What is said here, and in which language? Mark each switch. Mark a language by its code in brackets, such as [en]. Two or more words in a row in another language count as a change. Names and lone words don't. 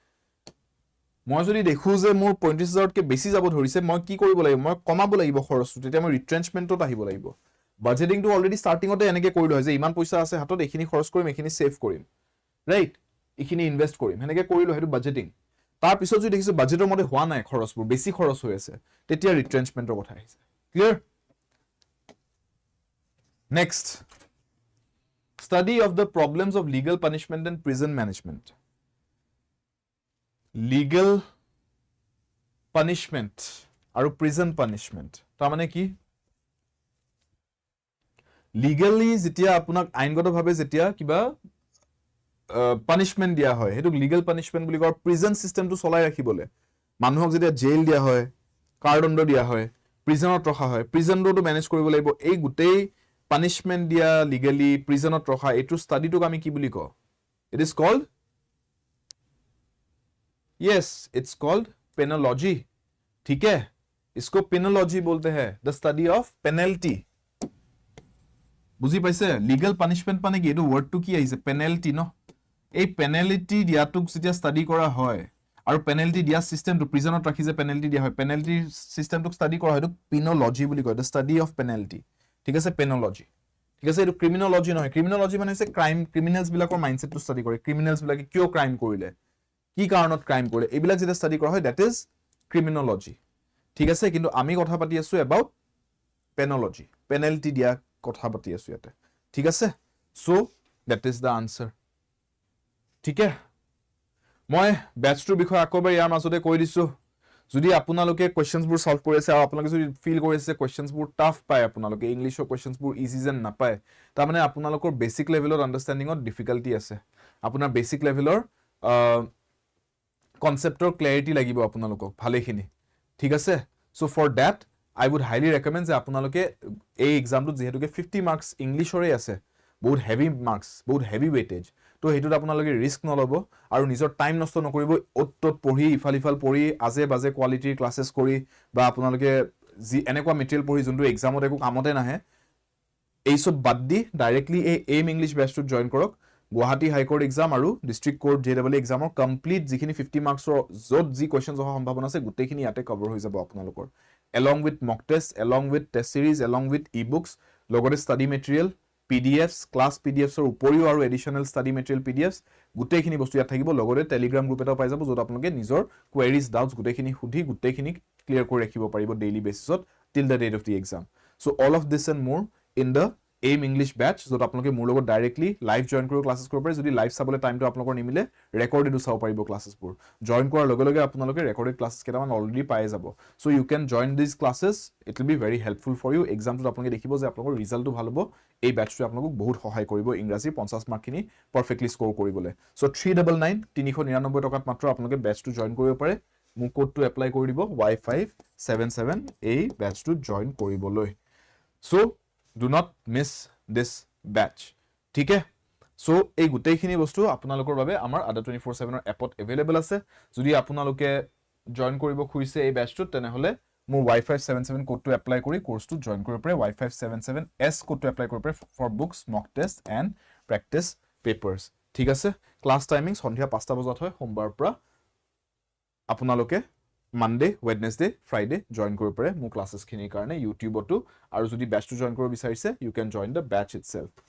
[as] মই যদি দেখো যে মোৰ 35000 কে বেছি যাব ধৰিছে মই কি কৰিব লাগিব মই কমাব লাগিব খৰচটো তেতিয়া মই ৰিট্ৰেঞ্চমেন্টত আহিব লাগিব বাজেটিংটো অলৰেডি ষ্টাৰ্টিংতে এনেকে কৰিলো হয় যে ইমান পইচা আছে হাতত এখিনি খৰচ কৰিম এখিনি সেভ কৰিম ৰাইট এখিনি ইনভেস্ট কৰিম হেনেকে কৰিলো হেতু বাজেটিং তাৰ পিছত যদি দেখিছো বাজেটৰ মতে হোৱা নাই খৰচবোৰ বেছি খৰচ হৈ আছে তেতিয়া ৰিট্ৰেঞ্চমেন্টৰ কথা আহিছে ক্লিয়াৰ [en] নেক্সট study of the problems of legal punishment and prison management legal punishment আৰু prison punishment [as] তাৰ মানে কি legally যেতিয়া আপোনাক আইনগতভাৱে যেতিয়া কিবা পানিশমেন্ট দিয়া হয় হেতু [en] legal punishment [as] বুলি কয় প্ৰিজন সিস্টেমটো চলাই ৰাখিবলে মানুহক যেতিয়া জেল দিয়া হয় কাৰদণ্ড দিয়া হয় প্ৰিজনত ৰখা হয় প্ৰিজনটো মেনেজ কৰিব লাগিব এই গুটেই পানিশমেন্ট দিয়া লিগ্যালি প্ৰিজনত ৰখা এটো ষ্টাডিটোক আমি কি বুলি কও [en] it is called yes it's called penology [hi] ठीक है इसको penology बोलते हैं [en] the study of penalty [as] বুজি পাইছে [en] legal punishment [as] মানে কি এটো ওয়ার্ডটো কি আইছে পেনাল্টি ন এই পেনাল্টি দিয়াটোক যেতিয়া ষ্টাডি কৰা হয় আৰু পেনাল্টি দিয়া সিস্টেমটো প্ৰিজনত ৰাখি যে পেনাল্টি দিয়া হয় পেনাল্টি সিস্টেমটোক ষ্টাডি কৰা হয় এটো পেনোলজি বুলি কয় [en] the study of penalty [as] ঠিক আছে পেনোলজি ঠিক আছে এটো ক্ৰিমিনোলজি নহয় ক্ৰিমিনোলজি মানে হৈছে ক্ৰিমিনেলস বিলাকৰ মাইন্ডসেটটো ষ্টাডি কৰে ক্ৰিমিনেলস বিলাকে কিয় ক্ৰাইম কৰিলে কি কাৰণত ক্ৰাইম কৰে এইবিলাক যেটা ষ্টাডি কৰা হয় দ্যাট [en] is criminology [as] ঠিক আছে কিন্তু আমি কথা পাতি আছো [en] about penology [as] পেনাল্টি দিয়া কথা পাতি আছো ইয়াতে ঠিক আছে [en] so that is the answer [as] ঠিক আছে মই ব্যাচটোৰ বিষয় আকবাৰ ইয়াৰ মাজতে কৈ দিছো যদি আপোনালোকে কোৱেশ্চনবোৰ সলভ কৰি আছে আৰু আপোনালোকে যদি ফিল কৰি আছে কোৱেশ্চনবোৰ টাফ পায় আপোনালোকে ইংলিশৰ কোৱেশ্চনবোৰ ইজি যেন নাপায় তাৰ মানে আপোনালোকৰ বেসিক লেভেলৰ আন্ডাৰষ্টেণ্ডিংত ডিফিকাল্টি আছে আপোনাৰ বেসিক লেভেলৰ কনসেপ্টৰ ক্ল্যাৰিটি লাগিব আপোনালোকক ভালেখিনি ঠিক আছে [en] so for that I would highly recommend [as] যে আপোনালোকে এই এক্সামটো যেহেতুকে 50 মার্কস ইংলিশৰে আছে বহুত হেভি মার্কস বহুত হেভি ওয়েটেজ তো হেতুত আপোনালোকে ৰিস্ক নলব আৰু নিজৰ টাইম নষ্ট নকৰিব অত্তত পঢ়ি ইফাল পঢ়ি আজে বাজে কোৱালিটিৰ ক্লাसेस কৰি বা আপোনালোকে যি এনেকুৱা মেটেৰিয়েল পঢ়ি যোনটো এক্সামত একো কামতে নাহে এই সব বাদ দি ডাইৰেক্টলি এই AIM English ব্যাচটোত জয়েন কৰক গুৱাহাটী হাইকোৰ্ট এক্সাম আৰু ডিস্ট্ৰিক্ট কোৰ্ট JAA এক্সামৰ কমপ্লিট যিখিনি 50 মাৰ্কছৰ যত যি কোৱেশ্চনছ অহা সম্ভাৱনা আছে গুটেইখিনি ইয়াতে কভাৰ হৈ যাব আপোনালোকৰ [en] along with mock test along with test series along with ebooks [as] লগতে [en] study material PDFs class PDFs [as] or উপৰিও আৰু [en] additional study material PDFs [as] গুটেইখিনি বস্তু ইয়াত থাকিব লগতে টেলিগ্ৰাম গ্ৰুপ এটা পাই যাব যত আপোনালোকে নিজৰ [en] queries doubts [as] গুটেইখিনি সুধি গুটেইখিনি ক্লিয়াৰ কৰি ৰাখিব পাৰিব ডেইলি বেসিছত [en] till the date of the exam so all of this and more in the AIM English batch [as] যত আপোনালোকে মোৰ লগত ডাইৰেক্টলি লাইভ জয়েন কৰি ক্লাसेस কৰিব পাৰে যদি লাইভ চাবলৈ টাইমটো আপোনালোকৰ নিমিলে ৰেকৰ্ডেডো চাব পাৰিব ক্লাसेस বোৰ জয়েন কৰাৰ লগে লগে আপোনালোকে ৰেকৰ্ডেড ক্লাसेस কেইটামান অলৰেডি পাই যাব [en] so you can join this classes it will be very helpful for you [as] এক্সামটো আপোনালোকে দেখিব যে আপোনালোকৰ ৰিজাল্টটো ভাল হ'ব এই ব্যাচটো আপোনালোকক বহুত সহায় কৰিব ইংৰাজী 50 মাৰ্কখিনি পাৰফেক্টলি স্কোৰ কৰিবলৈ সো 399 399 টকাত মাত্ৰ আপোনালোকে ব্যাচটো জয়েন কৰিব পাৰে মোৰ কোডটো এপ্লাই কৰি দিব y577 এই ব্যাচটো জয়েন কৰিবলৈ সো [en] do not miss this batch [as] ঠিক আছে সো এই গুটেইখিনি বস্তু আপোনালোকৰ বাবে আমাৰ আদা 24/7 ৰ এপত अवेलेबल আছে যদি আপোনালোকে জয়েন কৰিব খুজিছে এই ব্যাচটো তেনেহলে মোৰ y577 কোডটো এপ্লাই কৰি কোৰ্সটো জয়েন কৰিব পাৰে y577s কোডটো এপ্লাই কৰিব পাৰে [en] for books mock test and practice papers [as] ঠিক আছে ক্লাস টাইমিং সন্ধিয়া 5টা বজাত হয় সোমবাৰৰ পৰা আপোনালোকে [en] Monday, Wednesday, Friday join [as] কৰিব পাৰে মোৰ ক্লাसेस খিনিৰ কাৰণে YouTubeতো আৰু যদি ব্যাচটো জয়েন কৰিব বিচাৰিছে [en] you can join the batch itself